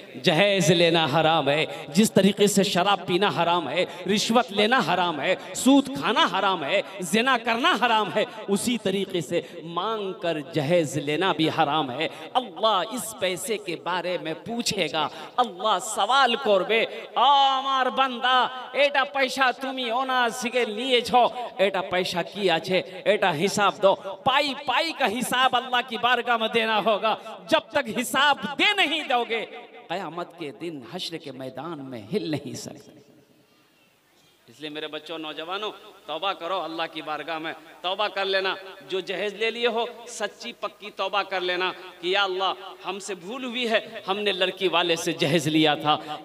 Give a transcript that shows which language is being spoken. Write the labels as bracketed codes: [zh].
[hi] जहेज लेना हराम है, जिस तरीके से शराब पीना हराम है, रिश्वत लेना हराम है, सूद खाना हराम है, जिना करना हराम है, उसी तरीके से मांग कर जहेज लेना भी हराम है। अल्लाह इस पैसे के बारे में पूछेगा। अल्लाह सवाल करबे, [bn] আমার বান্দা এটা পয়সা তুমি ওনার থেকে নিয়েছো, এটা পয়সা কি আছে এটা হিসাব [hi] दो। पाई पाई का हिसाब अल्लाह की बारगाह में देना होगा। जब तक हिसाब दे नहीं दोगे, क़यामत के दिन हश्र के मैदान में हिल नहीं सकते। इसलिए मेरे बच्चों, नौजवानों, तौबा करो, अल्लाह की बारगाह में तौबा कर लेना। जो जहेज ले लिए हो, सच्ची पक्की तौबा कर लेना कि या अल्लाह हमसे भूल हुई है, हमने लड़की वाले से जहेज लिया था।